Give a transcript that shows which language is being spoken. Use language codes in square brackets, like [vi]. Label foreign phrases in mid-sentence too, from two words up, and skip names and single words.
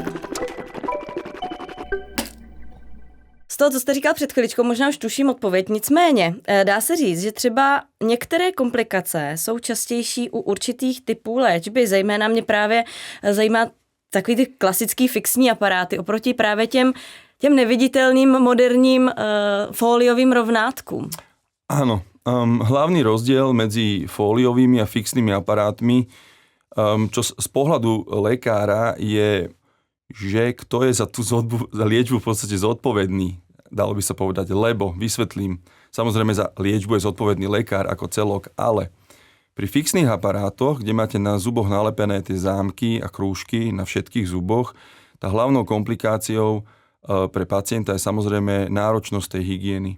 [cs] Z toho, co jste říkal před chviličkou, možná už tuším odpověď, nicméně dá se říct, že třeba některé komplikace jsou častější u určitých typů léčby, zejména mě právě zajímá takový ty klasický fixní aparáty oproti právě těm neviditelným moderním fóliovým rovnátkům. [sk] Áno, hlavný rozdiel medzi fóliovými a fixnými aparátmi, čo z pohľadu lekára je, že kto je za tú liečbu v podstate zodpovedný, dalo by sa povedať, lebo, vysvetlím, samozrejme za liečbu je zodpovedný lekár ako celok, ale pri fixných aparátoch, kde máte na zuboch nalepené tie zámky a krúžky na všetkých zuboch, tá hlavnou komplikáciou pre pacienta je samozrejme náročnosť tej hygieny.